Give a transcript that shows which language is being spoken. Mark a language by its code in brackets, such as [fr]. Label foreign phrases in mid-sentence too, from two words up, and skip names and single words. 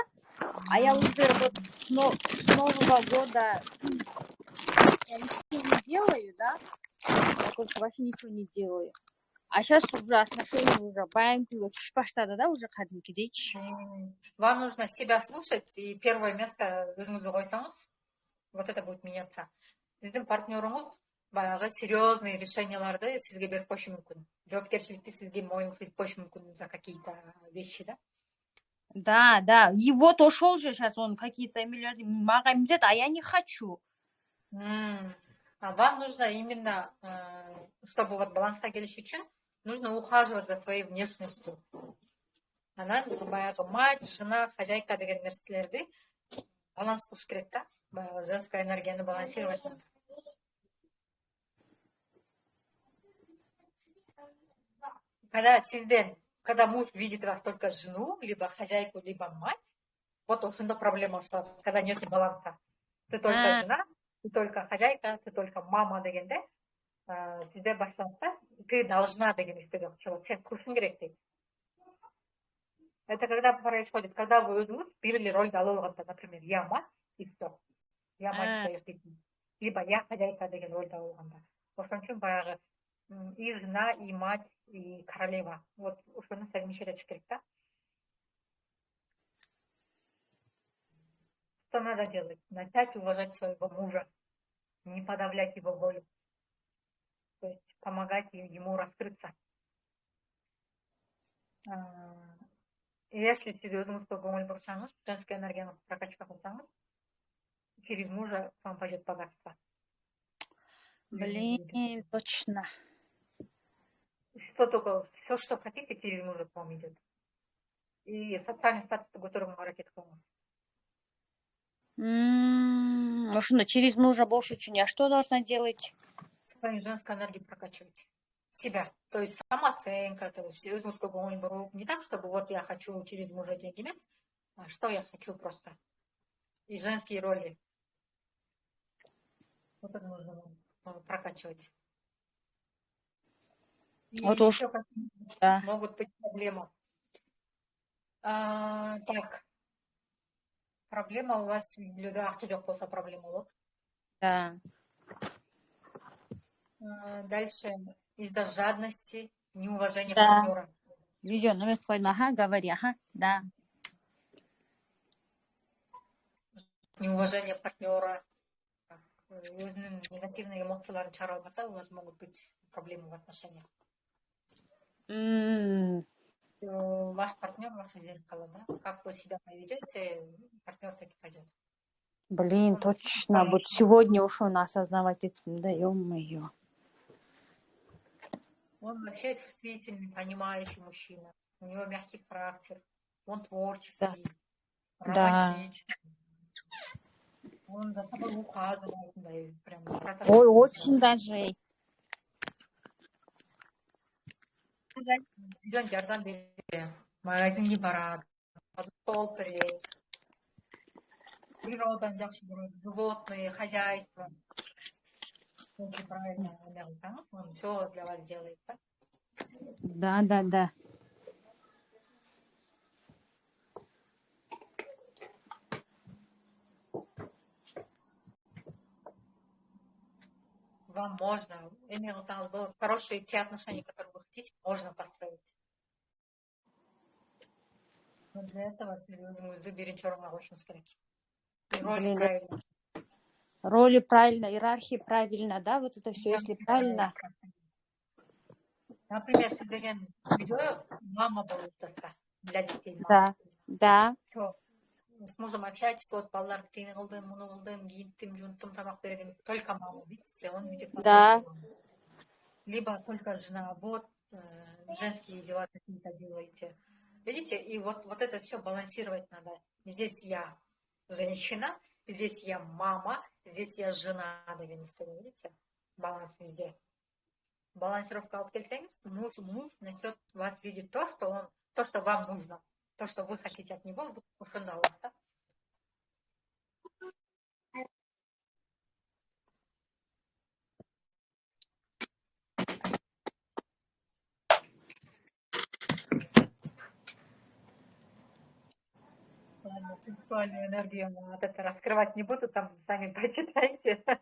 [ru] А я уже вот с Нового года я ничего не делаю, да? Я просто вообще ничего не делаю. А сейчас уже отношения уже [ky] баянкыга түшүп баштады, да, уже кадимкидейчи. [ru] Вам нужно себя слушать, и первое место [ky] өзүңүздү койсоңуз, [ru] вот это будет меняться. [ky] Сиздин партнеруңуз баягы серьезные решенияларды сизге берип коюшу мүмкүн. Жоопкерчиликти сизге мойнуңузга илип коюшу мүмкүн [ru] за какие-то вещи, да? Да. И вот [ky] ошол же [ru] сейчас он какие-то [ky] эмелерди мага эмилет, [ru] а я не хочу. А вам нужно именно, чтобы вот [ky] баланска келиш үчүн, [ru] нужно ухаживать за своей внешностью. [ky] Анан баягы [ru] мать, жена, хозяйка [ky] деген нерселерди баланс кылыш керек да. [ru] Баягы женская энергияны балансировать надо. Когда муж видит вас только жену, либо хозяйку, либо мать, вот [ky] ошондо проблема башталат, [ru] когда нет баланса. Ты только жена, ты только хозяйка, ты только мама дегенде, [ky] сизде башталат да, [ru] ты должна [ky] деген истеге чыгат, сен кылышың керек дейт. [ru] Это когда происходит, когда вы [ky] өзүңүз бир эле ролду алып алганда, [ru] например, я мать и все. Я мать своих детей. Либо я хозяйка [ky] деген ролду алып алганда. Ошон үчүн баягы [ru] и жена, и мать, и королева. [ky] Вот ошону совмещать этиш керек да. [ru] Что надо делать? Начать уважать своего мужа, не подавлять его волю. То есть помогать ему раскрыться. [ky] Если сиз өзүңүзгө көңүл бурсаңыз, женская энергияны прокачка кылсаңыз, [ru] через мужа к вам пойдет богатство. Блин, точно. Все, что хотите, через мужа к вам идет. И социальный статус [ky] көтөрүүгө аракет кылыңыз. [ru] Ошондо через мужа [ky] болуш үчүн [ru] я что должна делать? Свою женскую энергию прокачивать. Себя. То есть самооценка, то есть [ky] өзүңүзгө көңүл буруп, [ru] не так, чтобы вот я хочу через мужа деньги эмес, а что я хочу просто. И женские роли. Вот это нужно прокачивать. И Вот еще да. могут быть проблемы. Так. Проблема у вас в блюдах, [ky] жок болсо проблема болот. [ru] Да. Дальше из-за жадности, неуважения Да. партнера. Видео номер койдум, говори, да. Неуважение партнера, [ky] өзүнүн негативный эмоцияларын чыгара албаса, [ru] у вас могут быть проблемы в отношениях. Ваш партнер ваше зеркало, да? Как вы себя поведете, партнер так и пойдет. Блин, точно. Вот сегодня ушел осознавать этим, да, ё-моё. Он вообще чувствительный, понимающий мужчина. У него мягкий характер. Он творческий, романтичный. Он за собой ухаживает, да, и прям. Ой, очень даже. [ky] Үйдөн жардам берет, магазинге барат, стол берет. природаны жакшы көрөт, [ru] животные, хозяйство. Если правильно ойлансаңыз, он все для вас делает, да? Да, да, да. Вам можно, [ky] эми кылсаңыз болот, [ru] хорошие те отношения, которые вы хотите, можно построить. Но для этого [ky] сиз өзүңүздү биринчи орунга коюшуңуз керек. [ru] И роли Блин, правильно. роли правильно, иерархии правильно, да, вот это все, если правильно. Например, [ky] сиз деген үйдө мама болуп атасыздар [ru] для детей. Да, да, Все. С мужем общаетесь, вот [ky] балаларды тигини кылдым, муну кылдым, кийинттим, жуунттум, тамак бергем. [ru] Только мама, видите, он видит вас да. только маму. Либо только жена, вот женские дела какие-то делаете. Видите, и вот это все балансировать надо. Здесь я женщина, здесь я мама, здесь я жена, деген история, видите? Баланс везде. Балансировка [ky] алып келсеңиз, [ru] муж начнет вас видеть то, что вам нужно, то, что вы хотите от него, вы [ky] ошондо аласыз да. [ru] Ладно, сексуальную энергию вот это раскрывать не буду, там сами почитайте.